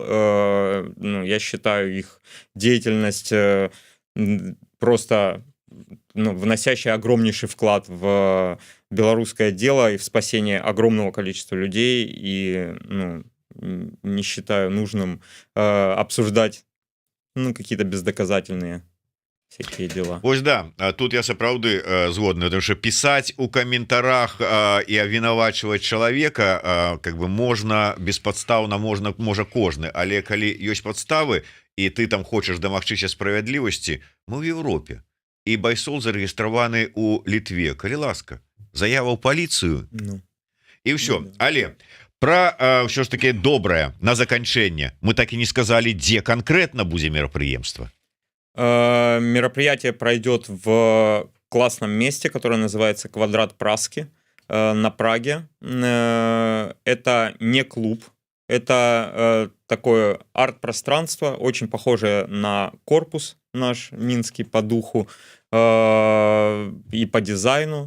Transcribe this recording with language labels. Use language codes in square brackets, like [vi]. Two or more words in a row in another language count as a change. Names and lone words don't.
[ru] Ну, я считаю их деятельность просто, ну, вносящая огромнейший вклад в белорусское дело и в спасение огромного количества людей. И, ну, не считаю нужным обсуждать, ну, какие-то бездоказательные всякие дела. [be] Вось да, тут я сапраўды згодны, [ru] потому что писать [be] у каментарах і абвінавачваць чалавека как бы можна беспадстаўна, можа кожны, але калі ёсць падставы і ты там хочаш дамагчыся справядлівасці, мы ў Европе, і Байсол зарэгістраваны у Літве, калі ласка, заява ў паліцыю, Ну, і ўсё. да. Але про ўсё ж таки добрае на заканчэнне мы так і не сказалі, дзе канкрэтна будзе мерапрыемства. [ru] Мероприятие пройдет в классном месте, которое называется «Квадрат Праски» на Праге. Это не клуб, это такое арт-пространство, очень похожее на корпус наш минский по духу и по дизайну.